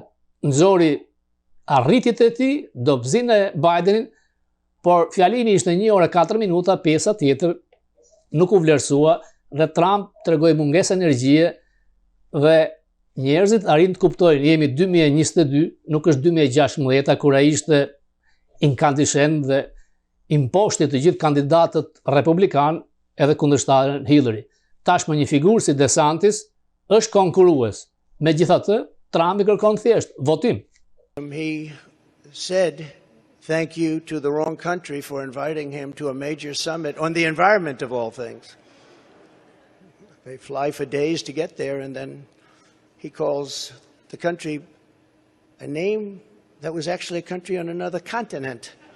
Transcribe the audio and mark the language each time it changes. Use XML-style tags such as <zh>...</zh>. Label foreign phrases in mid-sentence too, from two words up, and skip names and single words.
<sq>Nxori arritjet e tij, dobësinë e Bidenit, por fjalimi ishte 1 orë 4 minuta, pjesa tjetër nuk u vlerësua dhe Trump tregoi mungesë energjie dhe njerëzit arrin të kuptojnë, jemi 2022, nuk është 2016 kur ai ishte incandescent dhe imposhti të gjithë kandidatët republikan edhe kundërshtarën Hillary. Tashmë një figurë si DeSantis është konkurrues. Megjithatë, Trump i kërkon thjesht votim.</sq> <en>He said thank you to the wrong country for inviting him to a major summit on the environment of all things. They fly for days to get there, and then he calls the country a name that was actually a country on another continent.</en>